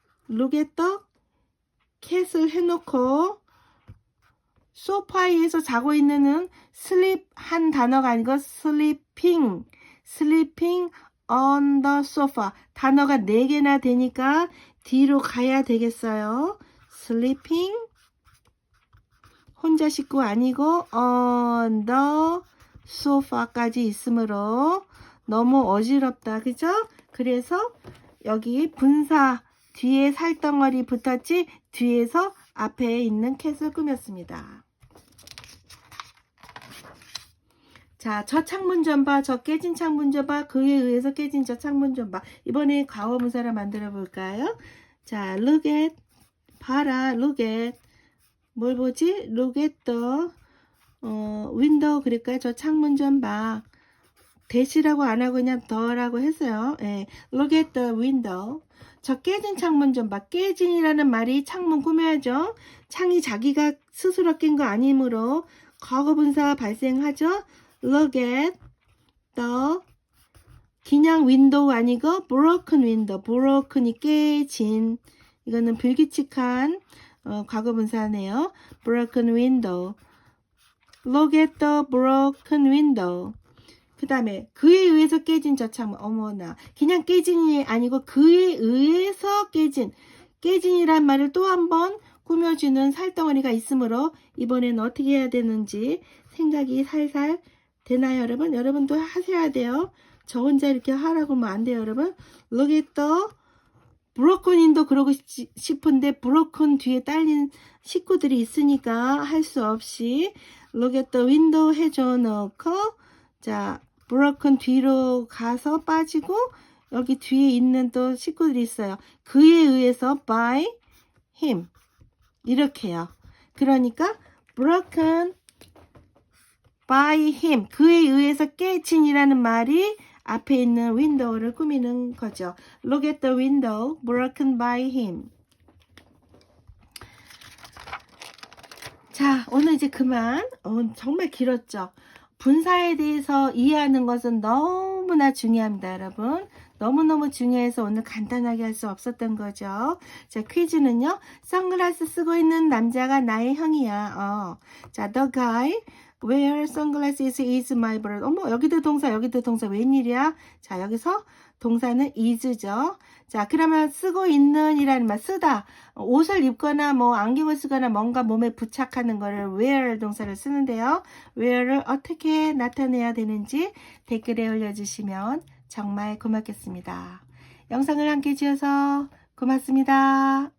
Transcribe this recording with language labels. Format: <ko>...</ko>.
<en>look at the cat을</en> <ko>해놓고 소파에서 자고 있는은</ko> <en>sleep</en> <ko>한 단어가 아니고</ko> <en>sleeping on the sofa.</en> <ko>단어가 4개나 되니까 뒤로 가야 되겠어요. sleeping 혼자 식구 아니고 on the sofa까지 있으므로 너무 어지럽다. 그죠? 그래서 여기 분사 뒤에 살덩어리 붙었지 뒤에서 앞에 있는 캣을 꾸몄습니다. 자, 저 창문 좀 봐. 저 깨진 창문 좀 봐. 그에 의해서 깨진 저 창문 좀 봐. 이번에 과거분사를 만들어 볼까요? 자, look at. 봐라. look at. 뭘 보지?</ko> <en>look at the window. 그럴까요?</en> <ko>저 창문 좀 봐. 대시라고 안 하고 그냥 더라고 했어요. 예.</ko> <en>look at the window.</en> <ko>저 깨진 창문 좀 봐. 깨진이라는 말이 창문 꾸며야죠. 창이 자기가 스스로 깬 거 아니므로 과거분사 발생하죠.</ko> <en>Look at the</en> <ko>그냥 윈도우 아니고</ko> <en>broken window.</en> <ko>broken이 깨진. 이거는 불규칙한 과거분사네요.</ko> <en>broken window. Look at the broken window.</en> <ko>그 다음에 그에 의해서 깨진 저 창문. 어머나. 그냥 깨진이 아니고 그에 의해서 깨진이란 말을 또 한 번 꾸며주는 살덩어리가 있으므로 이번엔 어떻게 해야 되는지 생각이 살살 되나요, 여러분? 여러분도 하셔야 돼요. 저 혼자 이렇게 하라고 하면 안 돼요, 여러분. Look at the 브로큰인도 그러고 싶은데 브로큰 뒤에 딸린 식구들이 있으니까 할 수 없이</ko> <en>Look at the window</en> <ko>해줘 놓고 자 브로큰 뒤로 가서 빠지고 여기 뒤에 있는 또 식구들이 있어요. 그에 의해서</ko> <en>by him</en> <ko>이렇게요. 그러니까</ko> <en>broken by him</en> <ko>그에 의해서 깨진이라는 말이 앞에 있는 윈도우를 꾸미는 거죠.</ko> <en>Look at the window broken by him.</en> <ko>자, 오늘 이제 그만. 정말 길었죠. 분사에 대해서 이해하는 것은 너무나 중요합니다, 여러분. 너무너무 중요해서 오늘 간단하게 할 수 없었던 거죠. 자, 퀴즈는요. 선글라스 쓰고 있는 남자가 나의 형이야.</ko> <en>자, the guy wear sunglasses is my brother.</en> <ko>어머, 여기도 동사, 여기도 동사. 웬일이야? 자, 여기서 동사는 is죠. 자, 그러면 쓰고 있는 이라는 말, 쓰다. 옷을 입거나 뭐 안경을 쓰거나 뭔가 몸에 부착하는 거를 wear 동사를 쓰는데요. wear를 어떻게 나타내야 되는지 댓글에 올려주시면 정말 고맙겠습니다. 영상을 함께 해주셔서 고맙습니다.</ko>